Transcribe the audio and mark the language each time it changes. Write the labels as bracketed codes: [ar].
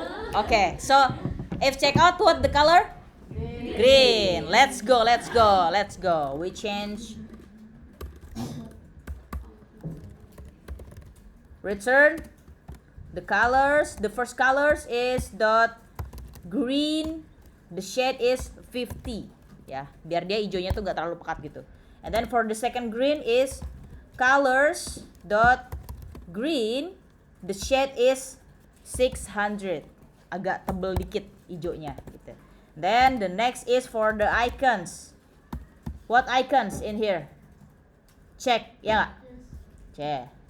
[en] Okay, so if check out, what the color? Green. Let's go, let's go, let's go. We change. Return the colors. The first colors is dot green. The shade is 50. [id] Ya, biar dia hijaunya tuh gak terlalu pekat gitu. [en] And then for the second green is colors dot green. The shade is 600. [id] Agak tebel dikit hijaunya gitu. [en] Then the next is for the icons. What icons in here? Check, ya nggak? Check.